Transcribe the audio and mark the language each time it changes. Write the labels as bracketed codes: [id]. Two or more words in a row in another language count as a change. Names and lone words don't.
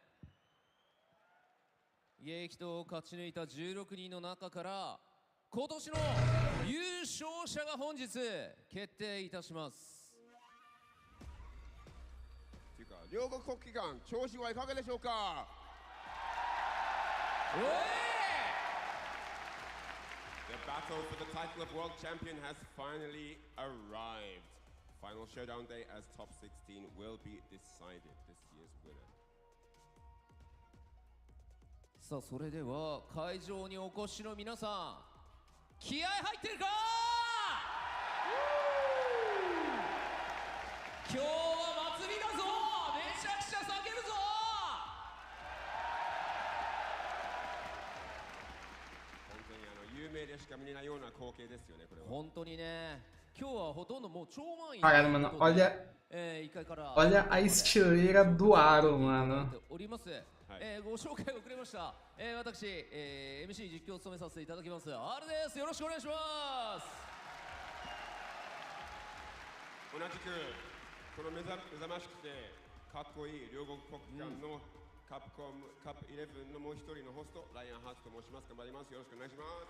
[ja] 激闘を勝ち抜いた16人の中から今年の優勝者が本日決定いたします。というか両国国技館調子はいかがでしょうか。 [en] The battle for the title of world champion has finally arrived. Final showdown day as top 16 will be decided this year's winner. [ja] さあそれでは会場にお越しの皆さん、気合入ってるか。今日は祭りだぞ。めちゃくちゃ叫ぶぞ。本当に有名でしか見れないような光景ですよね、これは。本当にね、今日はほとんどもう超満員。 [pt] Caralho, mano, olha a estileira do Aro, mano. [ja] おります。ご紹介遅れました。私、MC 実況を務めさせていただきます R です。よろしくお願いします。同じくこの目覚ましくてかっこいい両国国技館のカップコムカップ11のもう一人のホストライアン・ハーツと申します。頑張ります。よろしくお願いします。